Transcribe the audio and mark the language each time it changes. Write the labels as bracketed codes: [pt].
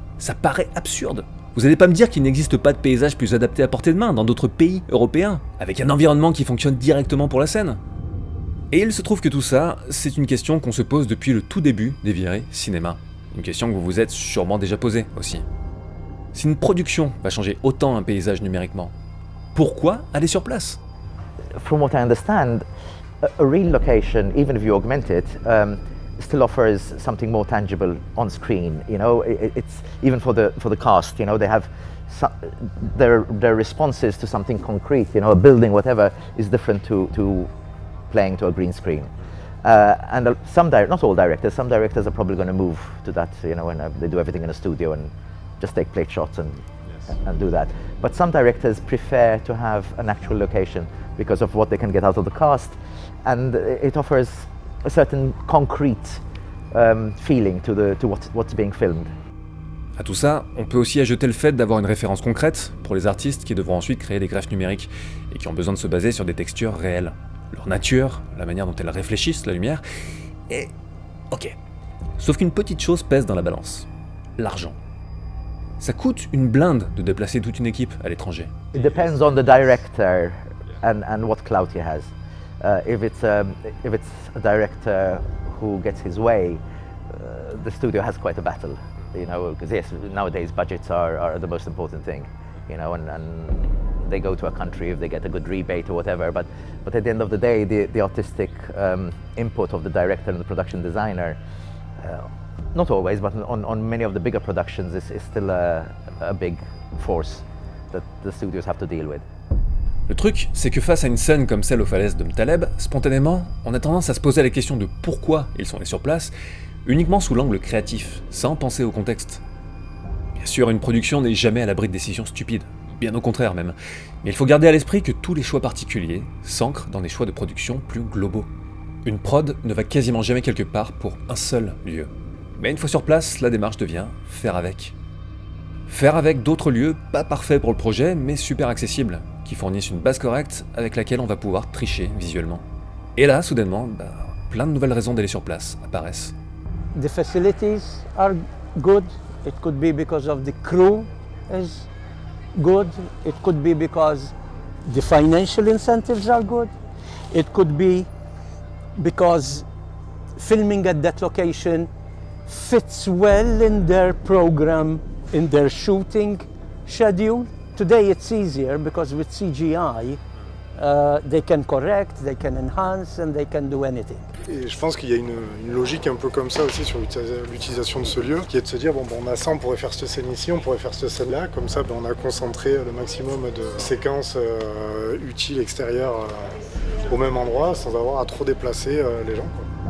[fr] Ça paraît absurde. Vous n'allez pas me dire qu'il n'existe pas de paysage plus adapté à portée de main dans d'autres pays européens, avec un environnement qui fonctionne directement pour la scène. Et il se trouve que tout ça, c'est une question qu'on se pose depuis le tout début des virées cinéma. Une question que vous vous êtes sûrement déjà posée aussi. Si une production va changer autant un paysage numériquement, pourquoi aller sur place? [en] From what I understand, a real location, even if you augment it, still offers something more tangible on screen. You know, it's even for the cast. You know, they have their responses to something concrete. You know, a building, whatever, is different to playing to a green screen. And not all directors. Some directors are probably going to move to that. You know, when they do everything in a studio and just take plate shots and do that. But some directors prefer to have an actual location because of what they can get out of the cast, and it offers a certain concrete feeling to what's being filmed. [fr] À tout ça, on peut aussi ajouter le fait d'avoir une référence concrète pour les artistes qui devront ensuite créer des greffes numériques et qui ont besoin de se baser sur des textures réelles. Leur nature, la manière dont elles réfléchissent la lumière, et... ok. Sauf qu'une petite chose pèse dans la balance. L'argent. Ça coûte une blinde de déplacer toute une équipe à l'étranger. [en] It depends on the director and what clout he has. If it's a director who gets his way, the studio has quite a battle. You know, because yes, nowadays budgets are the most important thing. You know, and they go to a country if they get a good rebate or whatever. But at the end of the day, the artistic input of the director and the production designer. Not always, but on many of the bigger productions, is still a big force that the studios have to deal with. [fr] Le truc, c'est que face à une scène comme celle aux falaises de Mtaleb, spontanément, on a tendance à se poser la question de pourquoi ils sont allés sur place, uniquement sous l'angle créatif, sans penser au contexte. Bien sûr, une production n'est jamais à l'abri de décisions stupides, bien au contraire même, mais il faut garder à l'esprit que tous les choix particuliers s'ancrent dans des choix de production plus globaux. Une prod ne va quasiment jamais quelque part pour un seul lieu. Mais une fois sur place, la démarche devient faire avec. Faire avec d'autres lieux pas parfaits pour le projet, mais super accessibles, qui fournissent une base correcte avec laquelle on va pouvoir tricher visuellement. Et là, soudainement, plein de nouvelles raisons d'aller sur place apparaissent. [en] The facilities are good. It could be because of the crew is good. It could be because the financial incentives are good. It could be because filming at that location fits well in their program, in their shooting schedule. Today it's easier because with CGI, they can correct, they can enhance, and they can do anything. [fr] Et je pense qu'il y a une logique un peu comme ça aussi sur l'utilisation de ce lieu, qui est de se dire, on a ça, on pourrait faire cette scène ici, on pourrait faire cette scène-là, comme ça on a concentré le maximum de séquences utiles extérieures au même endroit, sans avoir à trop déplacer les gens, quoi.